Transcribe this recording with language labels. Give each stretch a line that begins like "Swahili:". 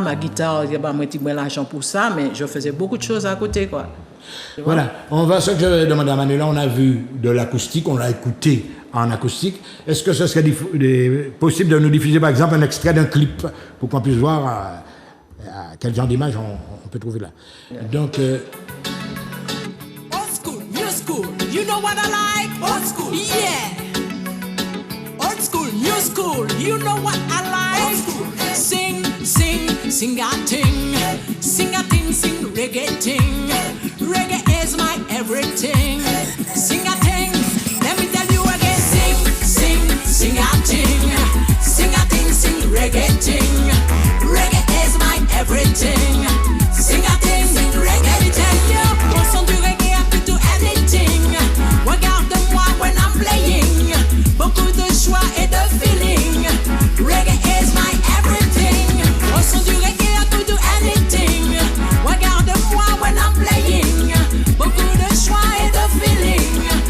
French: Ma guitare, moi, je l'argent pour ça. Mais je faisais beaucoup de choses à côté, quoi. Voilà. On va, ce que je demandais à Manuela, on a vu de l'acoustique, on l'a écouté en acoustique. Est-ce que ce serait possible de nous diffuser, par exemple, un extrait d'un clip pour qu'on puisse voir quel genre d'image on peut trouver là. Donc...
English: Old school, new school, you know what I like? Old school, yeah. Old school, new school, you know what I like? Old school. Sing, sing a ting. Sing a ting, sing reggae ting. Reggae is my everything. Sing a ting, let me tell you again. Sing a ting. Sing a ting, sing reggae ting. Reggae is my everything. Sing a ting, sing reggae, let me tell you.
French: Au son du reggae,
English: I could do anything.
French: Regarde-moi
English: when I'm playing.
French: Beaucoup de choix et de feeling.
English: Reggae is my everything.
French: Au son du reggae,
English: I could do anything. Regarde-moi when I'm playing.
French: Beaucoup de choix et de feeling.